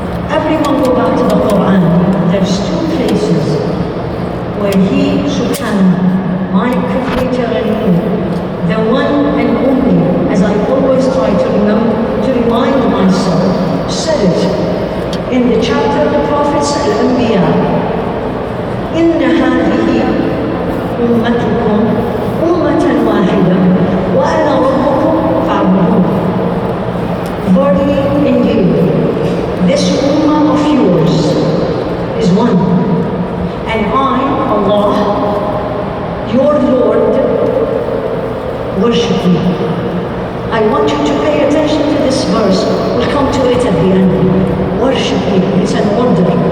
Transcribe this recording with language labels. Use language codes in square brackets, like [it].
[en] Everyone go back to the Quran. There's two places where He, Subhanahu, my Creator and me, the one and only, as I always try to remind myself, said it in the chapter of the Prophets Al-Anbiya. [ar] إن هذه أمتكم أمة واحدة وأنا ربكم فاعبدون. [en] Verily, indeed, this ummah of yours is one, and I, Allah, your Lord, worship me. I want you to pay attention to this verse. We'll come to it at the end. Worship me. It's an order.